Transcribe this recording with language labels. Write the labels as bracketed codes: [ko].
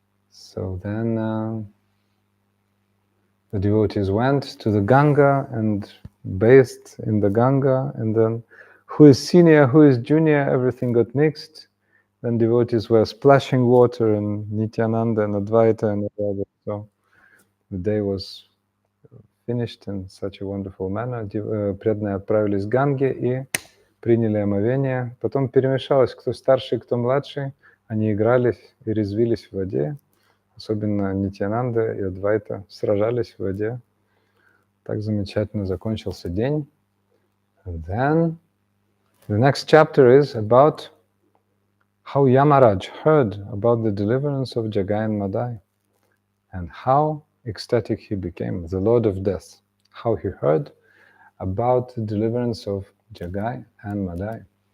[en] So then the devotees went to the Ganga and bathed in the Ganga, and then who is senior, who is junior, everything got mixed. Then devotees were splashing water in Nityananda and Advaita and all that. So the day was finished in such a wonderful manner. [ru] Преданные отправились к Ганге и приняли омовение. Потом перемешалось, кто старший, кто младший. Они игрались и резвились в воде. Особенно Нитьянанда и Адвайта сражались в воде. Так замечательно закончился день. [en] And then the next chapter is about how Yamaraj heard about the deliverance of Jagai and Madhai and how ecstatic he became, the Lord of Death. How he heard about the deliverance of Jagai and Madhai.